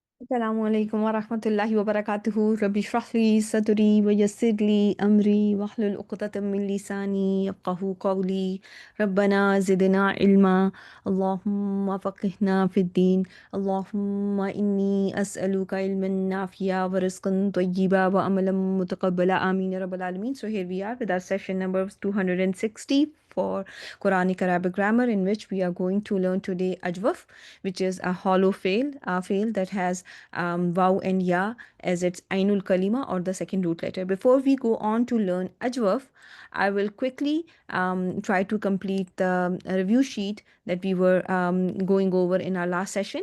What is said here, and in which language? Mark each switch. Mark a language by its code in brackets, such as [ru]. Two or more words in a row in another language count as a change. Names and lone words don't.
[ar] السلام عليكم ورحمة الله وبركاته. رب اشرح لي صدري ويسر لي أمري واحلل عقدة من لساني يفقهوا قولي. ربنا زدنا علما. اللهم فقهنا في الدين. اللهم إني أسألك علما نافعا ورزقا طيبا وعملا متقبلا. آمين يا رب العالمين. [en] So here we are with our session number 260 for Quranic Arabic grammar, in which we are going to learn today Ajwaf, which is a fail that has waw and ya as its [ar] عين الكلمة, [en] or the second root letter. Before we go on to learn Ajwaf, I will quickly try to complete the review sheet that we were going over in our last session.